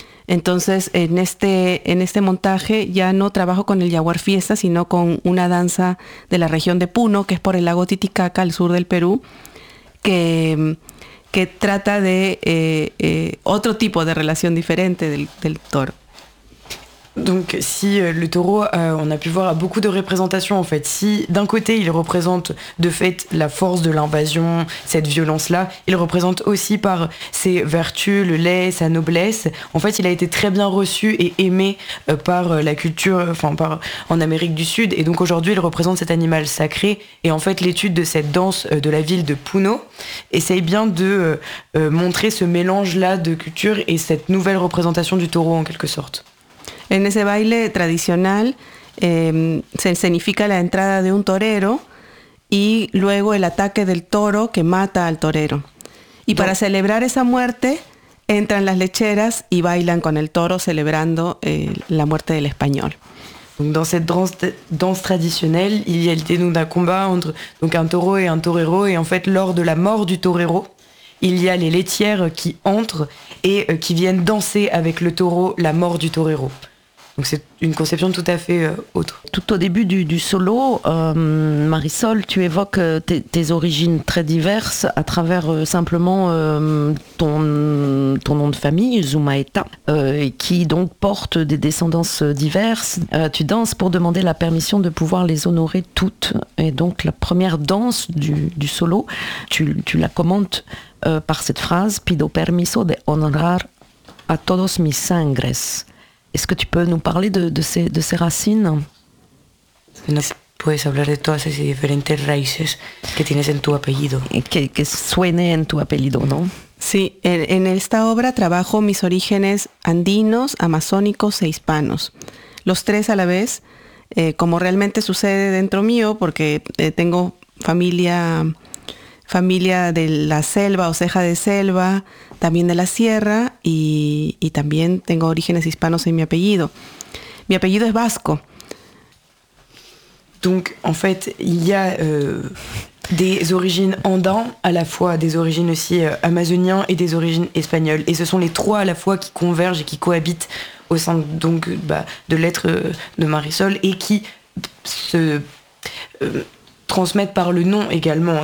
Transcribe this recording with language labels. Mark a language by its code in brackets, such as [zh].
[es] Entonces, en este montaje ya no trabajo con el Jaguar Fiesta, sino con una danza de la región de Puno, que es por el lago Titicaca, al sur del Perú, que trata de otro tipo de relación diferente del toro. [fr] Donc si le taureau, on a pu voir à beaucoup de représentations en fait, si d'un côté il représente de fait la force de l'invasion, cette violence-là, il représente aussi par ses vertus, le lait, sa noblesse, en fait il a été très bien reçu et aimé par la culture, enfin par en Amérique du Sud, et donc aujourd'hui il représente cet animal sacré, et en fait l'étude de cette danse de la ville de Puno essaye bien de montrer ce mélange-là de culture et cette nouvelle représentation du taureau en quelque sorte. [es] En ese baile tradicional se escenifica la entrada de un torero y luego el ataque del toro que mata al torero. Y para celebrar esa muerte, entran las lecheras y bailan con el toro celebrando la muerte del español. [fr] Donc dans cette danse traditionnelle, il y a l'idée donc d'un combat entre donc un taureau et un torero, et en fait lors de la mort du torero, il y a les laitières qui entrent et qui viennent danser avec le taureau la mort du torero. Donc c'est une conception tout à fait autre. Tout au début du solo, Marisol, tu évoques tes origines très diverses à travers simplement ton nom de famille, Zumaeta, qui donc porte des descendances diverses. Tu danses pour demander la permission de pouvoir les honorer toutes. Et donc la première danse du solo, tu la commentes par cette phrase « [es] Pido permiso de honorar a todos mis sangres ». [fr] Est-ce que tu peux nous parler de ces racines? [es] No puedes hablar de todas esas diferentes raíces que tienes en tu apellido. Que suene en tu apellido, ¿no? Sí, en esta obra trabajo mis orígenes andinos, amazónicos e hispanos. Los tres a la vez, como realmente sucede dentro mío, porque tengo familia de la selva o ceja de selva, también de la sierra y también tengo orígenes hispanos en mi apellido. Mi apellido es vasco. [fr] Donc en fait, il y a des origines andins à la fois, des origines aussi amazoniennes et des origines espagnoles, et ce sont les trois à la fois qui convergent et qui cohabitent au sein donc de l'être de Marisol et qui se transmettre par le nom également.